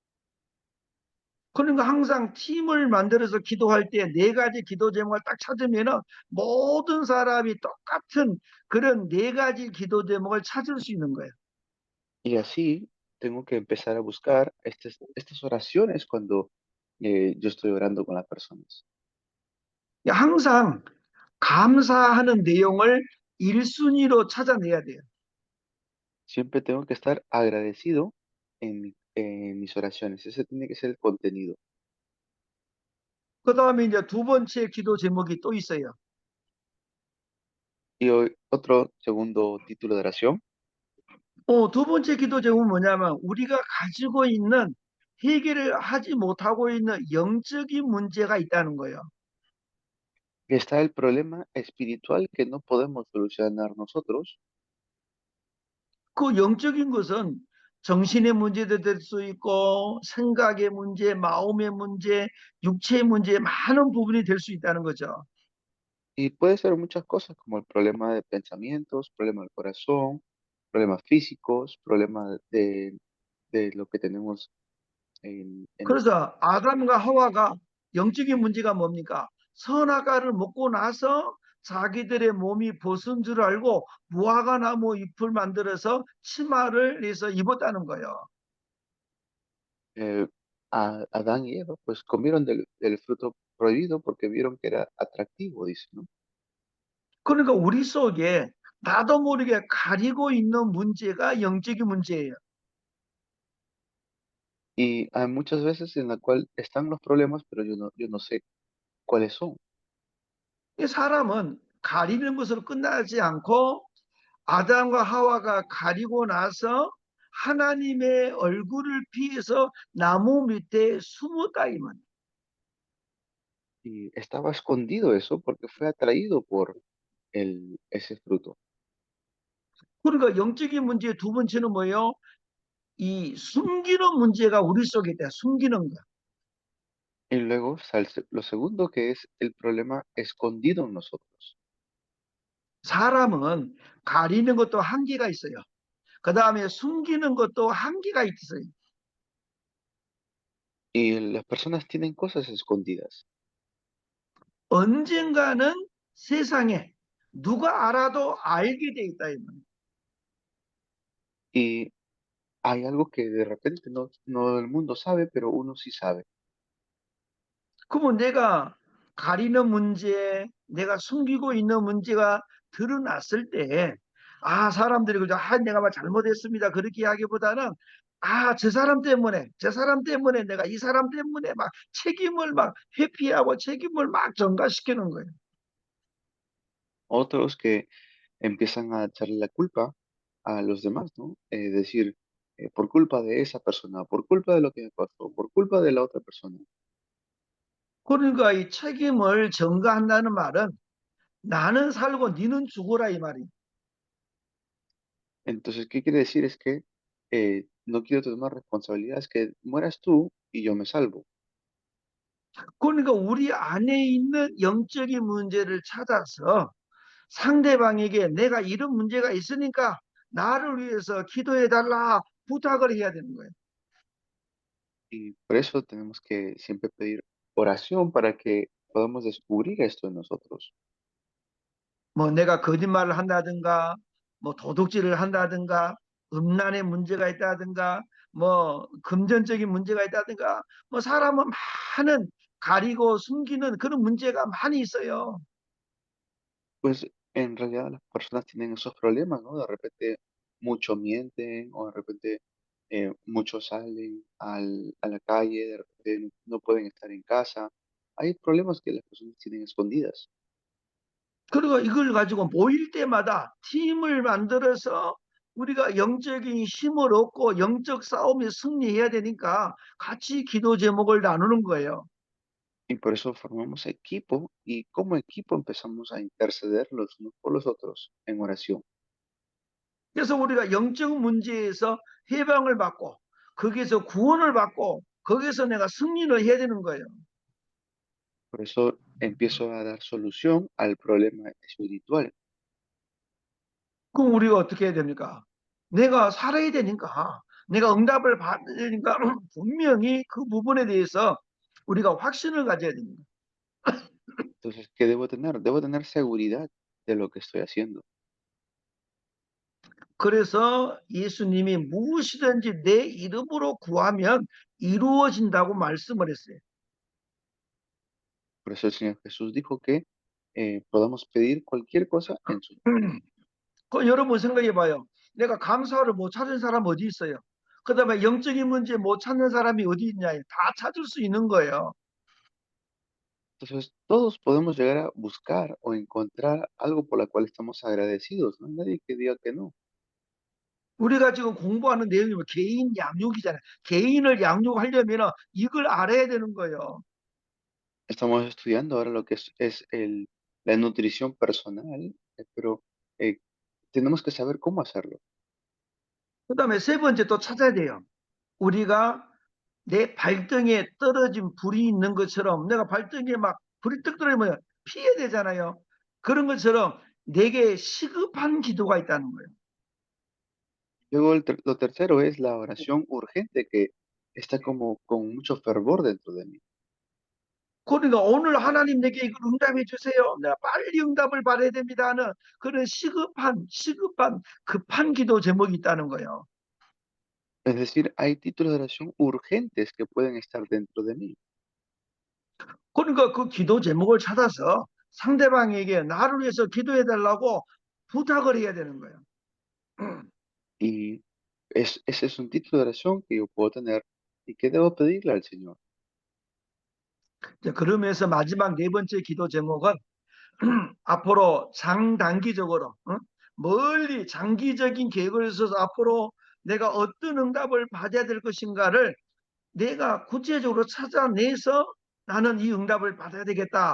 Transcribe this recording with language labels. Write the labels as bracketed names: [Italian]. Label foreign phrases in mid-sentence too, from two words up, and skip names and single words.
[Korean] 그러니까 항상 팀을 만들어서 기도할 때 네 가지 기도 제목을 딱 찾으면은 모든 사람이 똑같은 그런 네 가지 기도 제목을 찾을 수 있는 거예요. [Spanish] Y así tengo que empezar a buscar estas oraciones cuando yo estoy orando con las personas. [Korean] 항상 감사하는 내용을 1순위로 찾아내야 돼요. [Spanish] Siempre tengo que estar agradecido en mis oraciones. Ese tiene que ser el contenido. [Korean] 그 다음에 이제 두 번째 기도 제목이 또 있어요. [Spanish] Y hoy otro segundo título de oración [Korean] 두 번째 기도 제목은 뭐냐면 우리가 가지고 있는 해결을 하지 못하고 있는 영적인 문제가 있다는 거예요. [Spanish] que está el problema espiritual que no podemos solucionar nosotros. [Korean] 그 영적인 것은 정신의 문제도 될 수 있고 생각의 문제, 마음의 문제, 육체의 문제 많은 부분이 될 수 있다는 거죠. [Spanish] Y puede ser muchas cosas como el problema de pensamientos, problema del corazón, problemas físicos, problemas de lo que tenemos en [Korean] 그래서 아담과 하와가 영적인 문제가 뭡니까? 선악과를 먹고 나서 자기들의 몸이 벗은 줄 알고 무화과 나무 잎을 만들어서 치마를 해서 입었다는 거예요. [Spanish] eh, Adán y Eva, pues comieron del fruto prohibido porque vieron que era atractivo, dice, ¿no? [Korean] 그러니까 우리 속에 나도 모르게 가리고 있는 문제가 영적인 문제예요. [Spanish] Y hay muchas veces en la cual están los problemas, pero yo no sé cuáles son. [Korean] 이 사람은 가리는 것으로 끝나지 않고 아담과 하와가 가리고 나서 하나님의 얼굴을 피해서 나무 밑에 숨었다 이 말. [Spanish] Y estaba escondido eso porque fue atraído por ese fruto. [Korean] 그러니까 영적인 문제의 두 번째는 뭐예요? 이 숨기는 문제가 우리 속에 있다. 숨기는 거. [Spanish] Y luego lo segundo que es el problema escondido en nosotros. [Korean] 사람은 가리는 것도 한계가 있어요. 그 다음에 숨기는 것도 한계가 있어요. [Spanish] Y las personas tienen cosas escondidas. [Korean] 언젠가는 세상에 누가 알아도 알게 돼 있다. [Spanish] Y hay algo que de repente no el mundo sabe, pero uno sí sabe. [Korean] 그러면 내가 가리는 문제, 내가 숨기고 있는 문제가 드러났을 때, 아, 사람들이 그저, 아, 내가 막 잘못했습니다. 그렇게 하기보다는, 아, 저 사람 때문에 내가 이 사람 때문에 막 책임을 막 회피하고 책임을 막 전가시키는 거예요. [Spanish] Otros que empiezan a echarle la culpa a los demás, ¿no? Decir, por culpa de esa persona, por culpa de lo que me pasó, por culpa de la otra persona. [Korean] 그러니까 이 책임을 전가한다는 말은 나는 살고 니는 죽어라 이 말이에요. [Spanish] Entonces, ¿qué quiere decir? Es que no quiero tomar responsabilidades, que mueras tú y yo me salvo. [Korean] 그러니까 우리 안에 있는 영적인 문제를 찾아서 상대방에게 내가 이런 문제가 있으니까 나를 위해서 기도해 달라 부탁을 해야 되는 거예요. [Spanish] Y por eso tenemos que siempre pedir oración para que podamos descubrir esto en nosotros. [Korean] 뭐 내가 거짓말을 한다든가 뭐 도둑질을 한다든가 음란의 문제가 있다든가 뭐 금전적인 문제가 있다든가 뭐 사람은 많은 가리고 숨기는 그런 문제가 많이 있어요. [Spanish] Pues en realidad las personas tienen esos problemas, ¿no? De repente mucho mienten o de repente muchos salen a la calle, de repente no pueden estar en casa. Hay problemas que las personas tienen escondidas. [Korean] 그리고 이걸 가지고 모일 때마다 팀을 만들어서 우리가 영적인 힘을 얻고 영적 싸움에 승리해야 되니까 같이 기도 제목을 나누는 거예요. [Spanish] Y por eso formamos equipo y como equipo empezamos a interceder los unos por los otros en oración. [Korean] 그래서 우리가 영적 문제에서 해방을 받고 거기에서 구원을 받고 거기에서 내가 승리를 해야 되는 거예요. [Spanish] Por eso empiezo a dar solución al problema espiritual. [Korean] 그럼 우리가 어떻게 해야 됩니까? 내가 살아야 되니까 내가 응답을 받으니까 분명히 그 부분에 대해서 우리가 확신을 가져야 됩니다. [Spanish] Entonces, ¿qué debo tener? Debo tener seguridad de lo que estoy haciendo. [Korean] 그래서 예수님이 무엇이든지 내 이름으로 구하면 이루어진다고 말씀을 했어요. [Spanish] Por eso el Señor Jesús dijo que podamos pedir cualquier cosa en su nombre. [Korean] 그 여러분 생각해 봐요. 내가 감사를 못 찾은 사람 어디 있어요? 그다음에 영적인 문제 못 찾는 사람이 어디 있냐? 다 찾을 수 있는 거예요. [Spanish] Entonces, todos podemos llegar a buscar o encontrar algo por la cual estamos agradecidos. No hay nadie que diga que no. [Korean] 우리가 지금 공부하는 내용이 뭐 개인 양육이잖아요. 개인을 양육하려면 이걸 알아야 되는 거예요. [Spanish] Estamos estudiando ahora lo que es la nutrición personal, pero eh, tenemos que saber cómo hacerlo. [Korean] 그다음에 세 번째 또 찾아야 돼요. 우리가 내 발등에 떨어진 불이 있는 것처럼 내가 발등에 막 불이 떡 떨어지면 피해야 되잖아요. 그런 것처럼 내게 시급한 기도가 있다는 거예요. [Spanish] Luego, lo tercero es la oración urgente que está como con mucho fervor dentro de mí. [Korean] 그러니까 오늘 하나님 내게 이걸 응답해 주세요. 내가 빨리 응답을 받아야 됩니다 하는 그런 시급한 급한 기도 제목이 있다는 거예요. [Spanish] Es decir, hay títulos de oración urgentes que pueden estar dentro de mí. [Korean] 그러니까 그 기도 제목을 찾아서 상대방에게 나를 위해서 기도해 달라고 부탁을 해야 되는 거예요. [Spanish] Y ese es un título de oración que yo puedo tener y que debo pedirle al Señor. [Korean] 그러면서 마지막 네 번째 기도 제목은 앞으로 장단기적으로 멀리 장기적인 계획을 있어서 앞으로 내가 어떤 응답을 받아야 될 것인가를 내가 구체적으로 찾아내서 나는 이 응답을 받아야 되겠다.